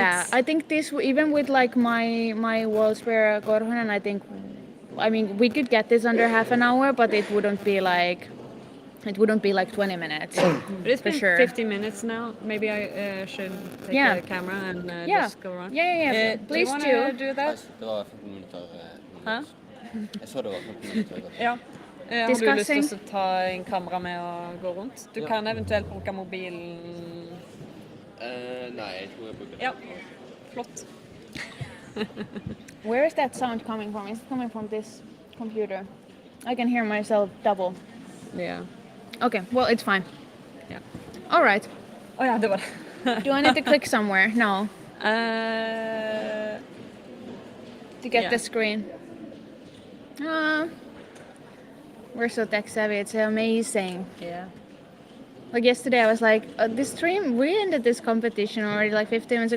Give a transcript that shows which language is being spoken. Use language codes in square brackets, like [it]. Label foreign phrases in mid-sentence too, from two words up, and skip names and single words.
[en] Yeah, I think this even with like my world spare Korhonen, I mean we could get this under half an hour, but it wouldn't be like 20 minutes. But it's for been sure. 50 minutes now. Maybe I should take the camera and just go around. Yeah. Please do. You do that? [no] Det var 15 minutter. Hæ? Jeg så det var 15 minutter. Ja. Har du lyst til å ta en kamera med og gå rundt? Du kan eventuelt bruke mobilen. Nej, jeg tror jeg bruker det. Ja, flott. [en] Where is that sound coming from? Is it coming from this computer? I can hear myself double. Yeah. Okay, well, it's fine. Yeah. All right. [no] Oh ja, det var det. [en] Do I need to click somewhere? No. To get the screen. We're so tech savvy. It's amazing. Yeah. Like yesterday, I was like, this stream, we ended this competition already like 15 minutes ago.